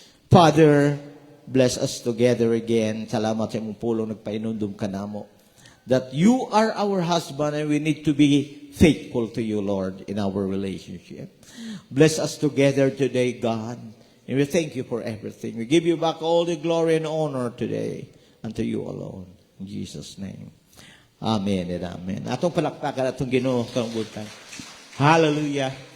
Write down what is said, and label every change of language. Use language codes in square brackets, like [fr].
[en] Father, bless us together again. [ceb] Salamat sa imong pulong nagpainundom ka namo. [en] That you are our husband and we need to be faithful to you, Lord, in our relationship. Bless us together today, God. And we thank you for everything. We give you back all the glory and honor today unto you alone. In Jesus' name. Amen and amen. [ceb] Atong palakpakan atong Ginoo kabutan. [en] Hallelujah.